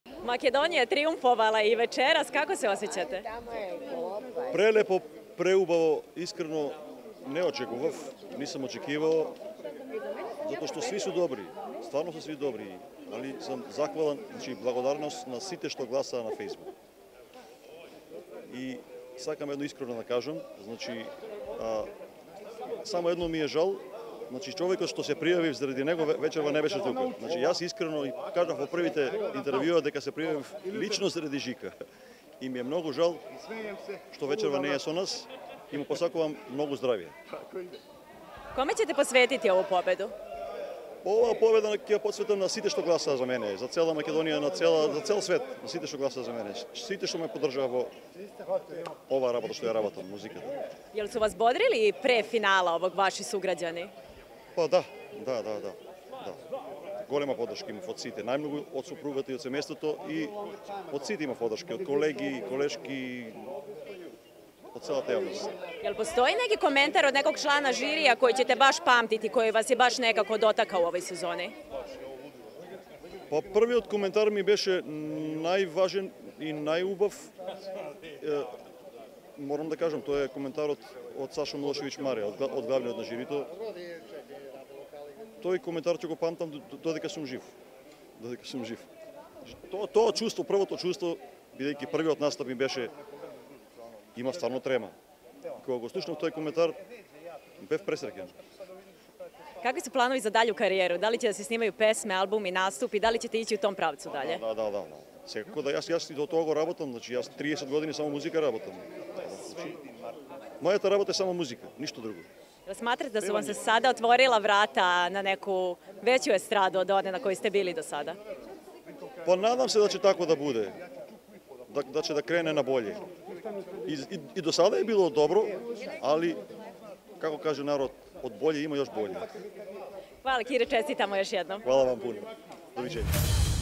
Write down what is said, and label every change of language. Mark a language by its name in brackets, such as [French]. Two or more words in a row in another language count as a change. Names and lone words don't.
[Serbian] Makedonija je triumfovala i večeras. Kako se osjećate? Прелепо, [Macedonian] преубаво, искрено не очекував, [Serbian] нисам очекивao, [Macedonian] затоа што [Serbian] сви су добри, стварно се сви добри, али сам захвален, значи [Macedonian] благодарност на сите што гласаа на Facebook. И сакам едно искрено да кажам, значи само едно ми е жал, значи човекот што се пријавив заради него вечерва не беше тука. Значи јас искрено и кажав во првите интервјуа дека се пријавив лично заради Жика. И ми е многу жал што вечерва не е со нас и му посакувам многу здравје. [Serbian] Kome ćete posvetiti ovu pobedu? [Macedonian] Ова победа ќе ја посветам на сите што гласаа за мене, за цела Македонија, за цел свет, на сите што гласаа за мене, сите што ме поддржаа во ова работа што ја работам, музиката. [Serbian] Jel su vas bodrili pre finala ovog vaši sugrađani? [Macedonian] Па да. Голема поддршка имав од сите, најмногу од супругата и од семејството и од сите имав поддршка, од колеги, колешки, од целата јавност. [Serbian] Jel postoji neki komentar od nekog člana žirija koji ćete baš pamtiti, koji vas je baš nekako dotakao u ovoj sezoni? [Macedonian] Па првиот коментар ми беше најважен и најубав. Морам да кажам, тоа е коментарот од Сашо Милошевиќ Марија, од главниот на жирито. Тој коментар ќе го памтам додека сум жив. Тоа чувство, првото чувство, бидејќи првиот настап ми беше, има стварно трема. Кога го слушнав тој коментар, бев пресреќен. [Serbian] Kakvi su planovi za dalju karijeru? Da li će da se snimaju pesme, albumi, nastupi? Da li ćete ići u tom pravcu dalje? [Macedonian] Да. Секако да јас и до тоа го работам, значи јас 30 години само музика работам. Значи, мојата работа е само музика, ништо друго. [Serbian] Smatrate da su vam se sada otvorila vrata na neku veću estradu od one na kojoj ste bili do sada? Па надам се да ќе тако да буде, да ќе да крене на болje. И до сада е било добро, али, како каже народ, од болje има још болje. Hvala Kire, čestitamo još jednom. Hvala vam puno. Doviđenja.